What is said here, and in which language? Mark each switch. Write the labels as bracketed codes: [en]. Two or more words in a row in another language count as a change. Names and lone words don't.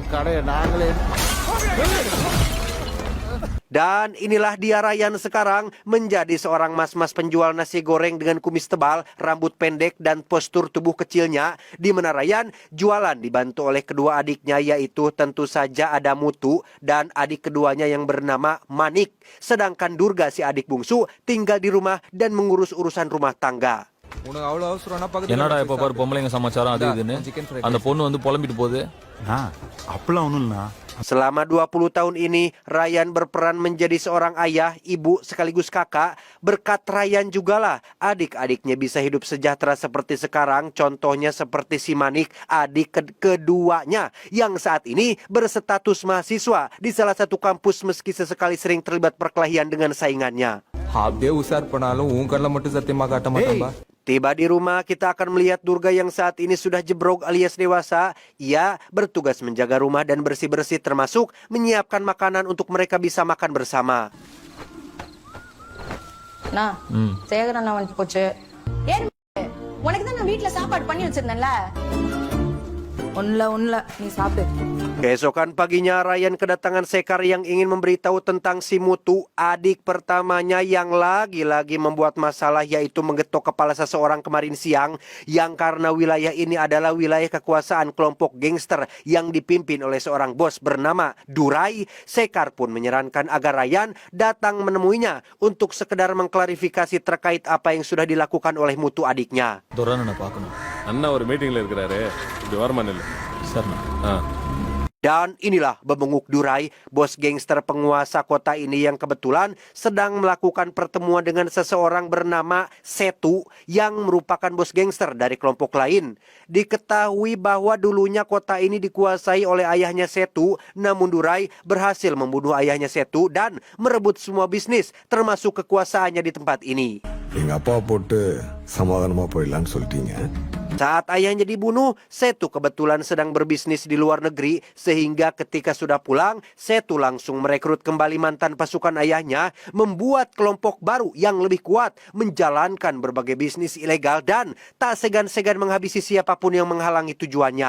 [id] Dan inilah dia Ryan sekarang, menjadi seorang mas-mas penjual nasi goreng dengan kumis tebal, rambut pendek, dan postur tubuh kecilnya, di mana Ryan jualan dibantu oleh kedua adiknya, yaitu tentu saja ada Mutu dan adik keduanya yang bernama Manik. Sedangkan Durga, si adik bungsu, tinggal di rumah dan mengurus urusan rumah tangga. [ta] என்னடா இப்ப பாரு பொம்பளைங்க சமாச்சாரம் அது இதுன்னு அந்த பொண்ணு வந்து புலம்பிட்டு போகுது. [id] Selama 20 tahun ini, Ryan berperan menjadi seorang ayah, ibu, sekaligus kakak. Berkat Ryan jugalah adik-adiknya bisa hidup sejahtera seperti sekarang. Contohnya seperti si Manik, adik keduanya, yang saat ini berstatus mahasiswa di salah satu kampus meski sesekali sering terlibat perkelahian dengan saingannya. Tiba di rumah, kita akan melihat Durga yang saat ini sudah jebrok alias dewasa. Ia bertugas menjaga rumah dan bersih-bersih, termasuk menyiapkan makanan untuk mereka bisa makan bersama. Nah, [ta] சேகரன் அண்ணா வந்து போச்சு. ஏன் உனக்கு தான் நான் வீட்ல சாப்பாடு பண்ணி வச்சிருந்தேன்ல. ஒன்ல நீ சாப்பிடு. [id] Keesokan paginya, Ryan kedatangan Sekar yang ingin memberitahu tentang si Mutu, adik pertamanya yang lagi-lagi membuat masalah, yaitu menggetok kepala seseorang kemarin siang, yang karena wilayah ini adalah wilayah kekuasaan kelompok gangster yang dipimpin oleh seorang bos bernama Durai. Sekar pun menyarankan agar Ryan datang menemuinya untuk sekedar mengklarifikasi terkait apa yang sudah dilakukan oleh Mutu adiknya. [ta] துரன்னு பார்க்கணும். அண்ணா ஒரு மீட்டிங்ல இருக்கிறாரு இப்படி வரமானில்ல சரிண்ணா. [id] Dan inilah bebenguk Durai, bos gangster penguasa kota ini yang kebetulan sedang melakukan pertemuan dengan seseorang bernama Setu yang merupakan bos gangster dari kelompok lain. Diketahui bahwa dulunya kota ini dikuasai oleh ayahnya Setu, namun Durai berhasil membunuh ayahnya Setu dan merebut semua bisnis termasuk kekuasaannya di tempat ini. [ta] எங்க அப்பா போட்டு சமாதானமா போயிடலான்னு சொல்லிட்டீங்க. [id] Saat ayahnya dibunuh, Setu kebetulan sedang berbisnis di luar negeri, sehingga ketika sudah pulang, Setu langsung merekrut kembali mantan pasukan ayahnya, membuat kelompok baru yang lebih kuat, menjalankan berbagai bisnis ilegal, dan tak segan-segan menghabisi siapapun yang menghalangi tujuannya.